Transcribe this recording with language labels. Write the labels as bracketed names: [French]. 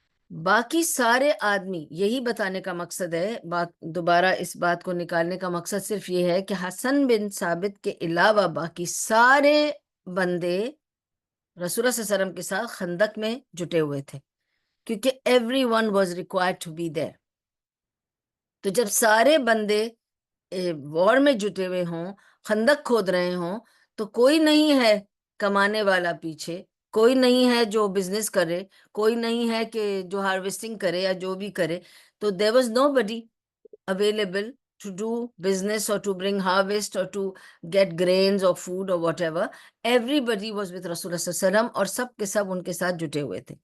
[Urdu] باقی سارے آدمی، یہی بتانے کا مقصد ہے، دوبارہ اس بات کو نکالنے کا مقصد صرف یہ ہے کہ حسن بن ثابت کے علاوہ باقی سارے بندے رسول اللہ صلی اللہ علیہ وسلم کے ساتھ خندق میں جٹے ہوئے تھے، کیونکہ [English] Everyone was required to be there. [Urdu] تو جب سارے بندے وار میں جٹے ہوئے ہوں، خندق کھود رہے ہوں، تو کوئی نہیں ہے کمانے والا پیچھے، کوئی نہیں ہے جو بزنس کرے، کوئی نہیں ہے کہ جو ہارویسٹنگ کرے یا جو بھی کرے. [English] تو there was nobody available to do business or to bring harvest or to get grains or food or whatever. Everybody was with [Urdu] Rasulullah صلی اللہ علیہ وسلم، اور سب کے سب ان کے ساتھ جٹے ہوئے تھے.